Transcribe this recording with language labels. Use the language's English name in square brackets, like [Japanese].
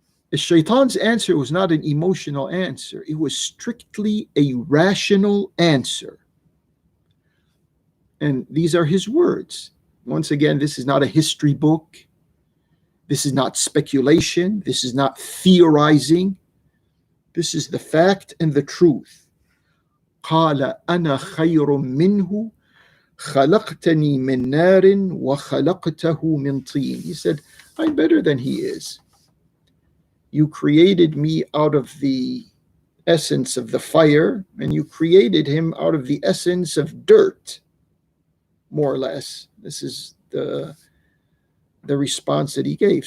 [English] The shaitan's answer was not an emotional answer. It was strictly a rational answer. And these are his words. Once again, this is not a history book. This is not speculation. This is not theorizing. This is the fact and the truth. [Arabic] قال أنا خير منه خلقتني من نار وخلقته من طين. [English] He said, I'm better than he is. You created me out of the essence of the fire, and you created him out of the essence of dirt, more or less. This is the response that he gave.